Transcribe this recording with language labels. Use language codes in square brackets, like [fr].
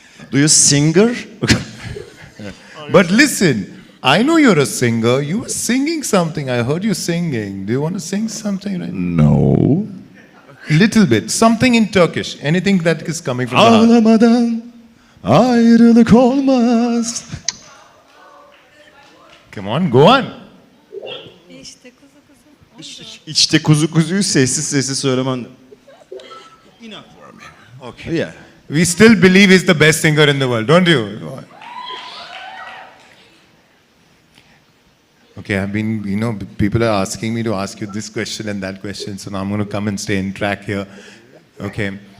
[en] Do you singer? But listen, I know you're a singer. You were singing something. I heard you singing. Do you want to sing something right now? No. Little bit. Something in Turkish. Anything that is coming from the heart. [tr] Ağlamadan ayrılık olmaz. [en] Come on, go on. [tr] İşte kuzu kuzuyu sessiz sessiz söylemen. [en] Enough for me. Okay. Yeah. We still believe he's the best singer in the world, don't you? Okay, I've been, people are asking me to ask you this question and that question, so now I'm going to come and stay in track here. Okay.